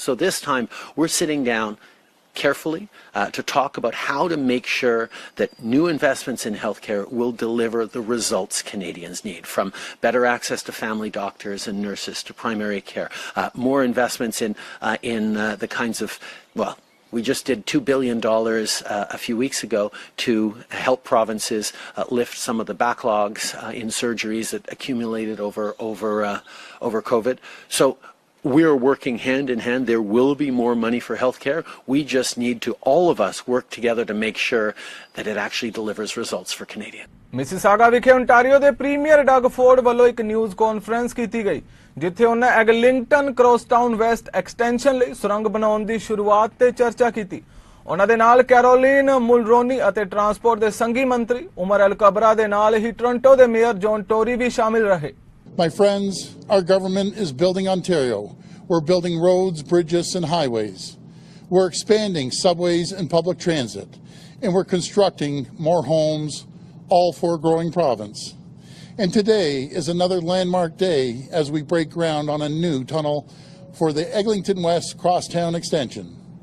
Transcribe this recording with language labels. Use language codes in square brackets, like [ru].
[en] So this time, we're sitting down carefully to talk about how to make sure that new investments in healthcare will deliver the results Canadians need, from better access to family doctors and nurses to primary care, more investments in the kinds of, well, we just did $2 billion a few weeks ago to help provinces lift some of the backlogs in surgeries that accumulated over COVID. So we're working hand in hand. There will be more money for healthcare. We just need to, all of us, work together to make sure that it actually delivers results for Canadians. [pa] Mississauga ਵਿਖੇ Ontario ਦੇ premier Doug Ford ਵੱਲੋਂ ਇੱਕ news conference ਕੀਤੀ ਗਈ, ਜਿੱਥੇ ਉਹਨਾਂ ਐਗਲਿੰਗਟਨ ਕ੍ਰੋਸਟਾਊਨ West extension ਲਈ ਸੁਰੰਗ ਬਣਾਉਣ ਦੀ ਸ਼ੁਰੂਆਤ ਤੇ ਚਰਚਾ ਕੀਤੀ। ਉਹਨਾਂ ਦੇ ਨਾਲ ਕੈਰੋਲਿਨ ਮੁਲਰੋਨੀ ਅਤੇ ਟਰਾਂਸਪੋਰਟ ਦੇ ਸੰਘੀ ਮੰਤਰੀ ਉਮਰ ਅਲ ਕਬਰਾ ਦੇ ਨਾਲ ਹੀ ਟੋਰਾਂਟੋ ਦੇ ਮੇਅਰ ਜੌਨ ਟੋਰੀ ਵੀ ਸ਼ਾਮਿਲ ਰਹੇ। [en] My friends, our government is building Ontario. We're building roads, bridges, and highways. We're expanding subways and public transit. And we're constructing more homes, all for a growing province. And today is another landmark day as we break ground on a new tunnel for the Eglinton West Crosstown Extension.